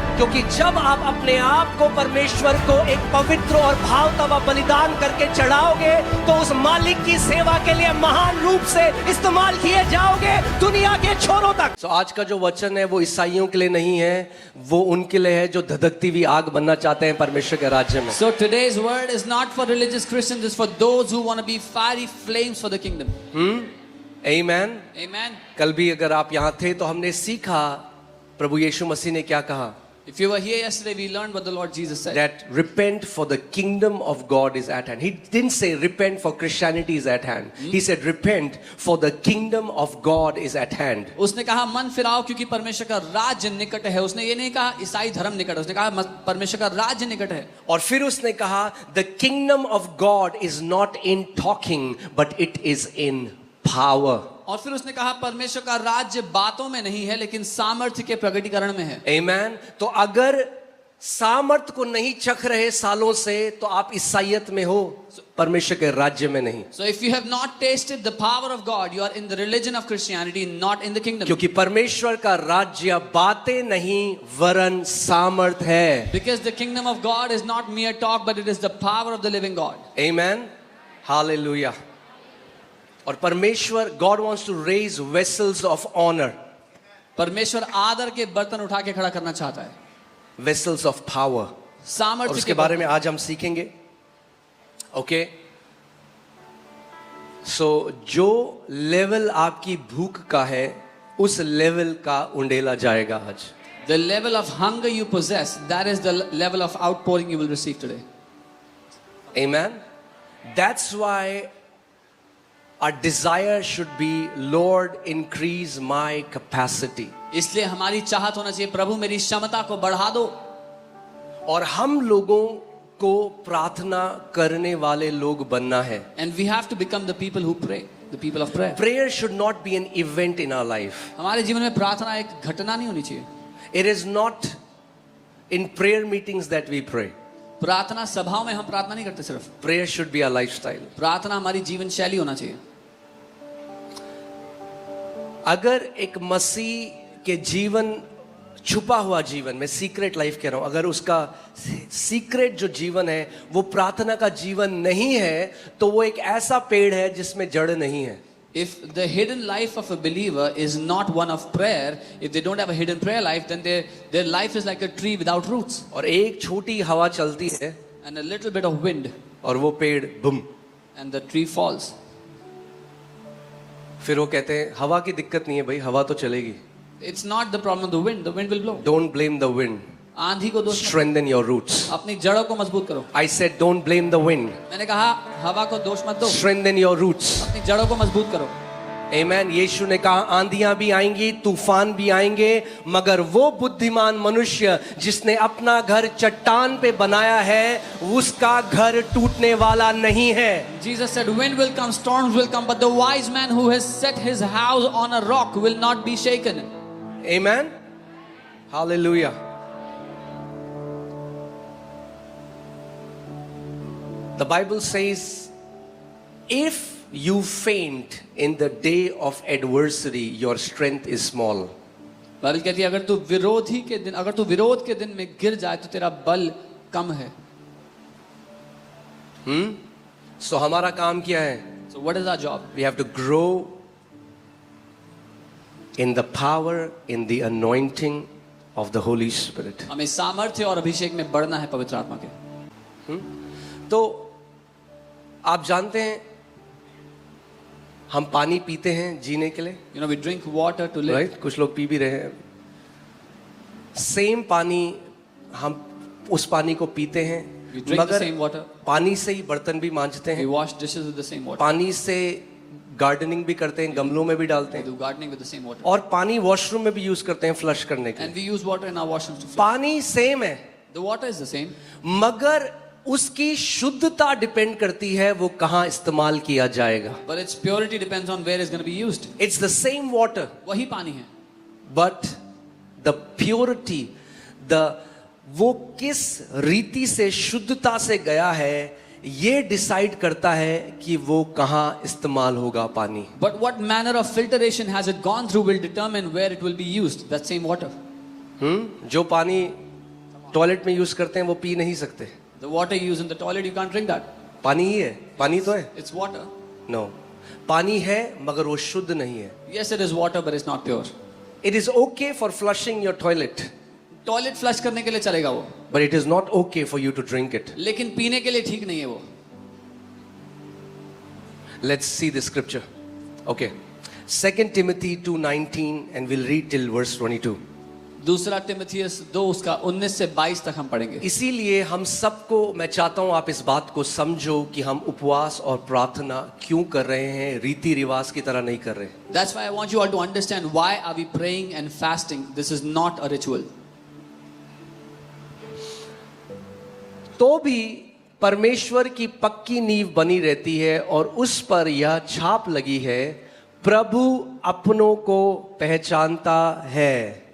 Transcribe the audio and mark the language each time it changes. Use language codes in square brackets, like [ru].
[hi] क्योंकि जब आप अपने आप को परमेश्वर को एक पवित्र और भावता बलिदान करके चढ़ाओगे तो उस मालिक की सेवा के लिए महान रूप से इस्तेमाल किए जाओगे दुनिया के छोरों तक। तो आज का जो वचन है वो ईसाइयों के लिए नहीं है, वो उनके लिए है जो धधकती हुई आग बनना चाहते हैं परमेश्वर के राज्य में। [en] So today's word is not for religious Christians, it's for those who want to be fiery flames for the kingdom. Amen. Amen. [hi] कल भी अगर आप यहाँ थे तो हमने सीखा प्रभु यीशु मसीह ने क्या कहा। [en] If you were here yesterday, we learned what the Lord Jesus said. That repent for the kingdom of God is at hand. He didn't say repent for Christianity is at hand. He said repent for the kingdom of God is at hand. [hi] उसने कहा मन फिराओ क्योंकि परमेश्वर का राज्य निकट है। उसने ये नहीं कहा ईसाई धर्म निकट है, उसने कहा परमेश्वर का राज्य निकट है। और फिर उसने कहा [en] the kingdom of God is not in talking but it is in power. [hi] और फिर उसने कहा परमेश्वर का राज्य बातों में नहीं है लेकिन सामर्थ्य के प्रकटीकरण में है। [en] Amen. [hi] तो अगर सामर्थ्य को नहीं चख रहे सालों से तो आप ईसाईयत में हो, परमेश्वर के राज्य में नहीं। [en] So if you have not tasted the power of God, you are in the religion of Christianity, not in the kingdom. [hi] क्योंकि परमेश्वर का राज्य बातें नहीं वरन सामर्थ है। [en] Because the kingdom of God is not mere talk, but it is the power of the living God. Amen. Hallelujah. [hi] और परमेश्वर [en] God wants to raise vessels of honor. [hi] परमेश्वर आदर के बर्तन उठा के खड़ा करना चाहता है। [en] Vessels of power. [hi] सामर्थ्य और उसके बारे में आज हम सीखेंगे। ओके सो जो लेवल आपकी भूख का है उस लेवल का उंडेला जाएगा आज। [en] The level of hunger you possess, that is the level of outpouring you will receive today. Amen. That's why our desire should be, Lord, increase my capacity. [hi] इसलिए हमारी चाहत होना चाहिए प्रभु मेरी क्षमता को बढ़ा दो। और हम लोगों को प्रार्थना करने वाले लोग बनना है। [en] And we have to become the people who pray, the people of prayer. Prayer should not be an event in our life. [hi] हमारे जीवन में प्रार्थना एक घटना नहीं होनी चाहिए। [en] It is not in prayer meetings that we pray. [hi] प्रार्थना सभाओं में हम प्रार्थना नहीं करते सिर्फ। [en] Prayer should be our lifestyle. [hi] प्रार्थना हमारी जीवन शैली होना चाहिए। अगर एक मसीह के जीवन छुपा हुआ जीवन में सीक्रेट लाइफ कह रहा हूं, अगर उसका सीक्रेट जो जीवन है वो प्रार्थना का जीवन नहीं है तो वो एक ऐसा पेड़ है जिसमें जड़ नहीं है। [en] If the hidden life of a believer is not one of prayer, if they don't have a hidden prayer life, then their life is like a tree without roots. [hi] और एक छोटी हवा चलती है [en] And a little bit of wind, [hi] और वो पेड़ Bum, [en] and the tree falls. [hi] फिर वो कहते हैं हवा की दिक्कत नहीं है भाई, हवा तो चलेगी। [en] It's not the problem of the wind will blow. Don't blame the wind. [hi] आंधी को दोष मत, [en] Strengthen your roots. [hi] अपनी जड़ों को मजबूत करो। [en] I said don't blame the wind. [hi] मैंने कहा हवा को दोष मत दो, [en] Strengthen your roots. [hi] अपनी जड़ों को मजबूत करो। [en] Amen. [hi] यीशु ने कहा आंधियां भी आएंगी, तूफान भी आएंगे, मगर वो बुद्धिमान मनुष्य जिसने अपना घर चट्टान पे बनाया है उसका घर टूटने वाला नहीं है। [en] Jesus said, wind will come, storms will come, but the wise man who has set his house on a rock will not be shaken. Amen. Hallelujah. The Bible says, if you faint in the day of adversity, your strength is small. [hi] Bible कहती है अगर तू विरोध के दिन में गिर जाए तो तेरा बल कम है। [en] So [hi] हमारा काम क्या है? [en] So what is our job? We have to grow in the power, in the anointing of the Holy Spirit. [hi] हमें सामर्थ्य और अभिषेक में बढ़ना है पवित्र आत्मा के। तो आप जानते हैं हम पानी पीते हैं जीने के लिए, [en] You know, we drink water to live. [hi] Right? कुछ लोग पी भी रहे हैं। सेम पानी हम उस पानी को पीते हैं, [en] We drink the [hi] मगर [en] same water. [hi] पानी से ही बर्तन भी मांजते [en] We [hi] हैं, [en] wash dishes with the same water. [hi] पानी से गार्डनिंग भी करते हैं, गमलों में भी डालते [en] We [hi] हैं, [en] do gardening with the same water. [hi] और पानी वॉशरूम में भी यूज करते हैं फ्लश करने के [en] And [hi] लिए। [en] we use water in our washrooms to flush. [hi] पानी सेम है, [en] The water is the same. [hi] मगर उसकी शुद्धता डिपेंड करती है वो कहां इस्तेमाल किया जाएगा. [en] But its purity depends on where it's going to be used. It's the same water, [hi] वही पानी है. [en] but the purity, [hi] वो किस रीति से शुद्धता से गया है ये डिसाइड करता है कि वो कहां इस्तेमाल होगा पानी. [en] But what manner of filtration has it gone through will determine where it will be used. That same water. [hi] जो पानी टॉयलेट में यूज करते हैं वो पी नहीं सकते. [en] The water you use in the toilet, you can't drink that. [hi] पानी ही है, पानी तो है. [en] It's water. [hi] नो, पानी है मगर वो शुद्ध नहीं है. [en] Yes, it is water, but it's not pure. It is okay for flushing your toilet, [hi] toilet flush करने के लिए चलेगा वो, [en] but it is not okay for you to drink it. [hi] लेकिन पीने के लिए ठीक नहीं है वो. [en] Let's see the scripture. Okay. 2 Timothy 2:19 and we'll read till verse 22. [hi] दूसरा तिमुथियुस 2 उसका 19 से 22 तक हम पढ़ेंगे. इसीलिए हम सबको मैं चाहता हूं आप इस बात को समझो कि हम उपवास और प्रार्थना क्यों कर रहे हैं, रीति रिवाज की तरह नहीं कर रहे. [en] That's why I want you all to understand why are we praying and fasting. This is not a ritual. [hi] तो भी परमेश्वर की पक्की नींव बनी रहती है और उस पर यह छाप लगी है, प्रभु अपनों को पहचानता है.